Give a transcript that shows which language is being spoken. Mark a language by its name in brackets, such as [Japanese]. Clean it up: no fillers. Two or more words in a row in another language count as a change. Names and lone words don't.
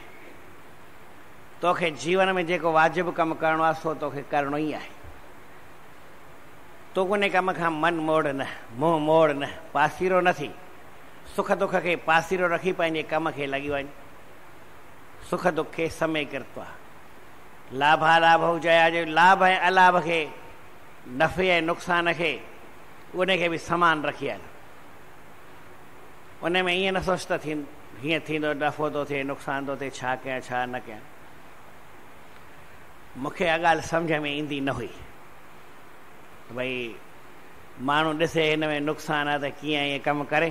[Sindhi] तोखे जीवन में जेको वाजिबु कमु करिणो आहे सो तोखे करिणो ई आहे। तूं उन कम खां मन मोड़ न, मुंहुं मोड़ न, पासीरो न थी। सुख दुख खे पासीरो रखी पंहिंजे कम खे लॻी वञ। [Sanskrit] सुख दुख [Sindhi] खे समय [Sanskrit] कृत्वा लाभालाभ हुजया, [Sindhi] जो लाभ ऐं अलाभ खे, नफ़े ऐं नुक़सान खे, उनखे बि समान रखी हल। उन में ईअं न सोच त हीअं थींदो, नफ़ो थो थिए, नुक़सान थो थिए, छा कयां छा न कयां। मूंखे इहा ॻाल्हि सम्झ में ईंदी न हुई भई माण्हू ॾिसे हिन में नुक़सान आहे त कीअं ईअं कमु करे।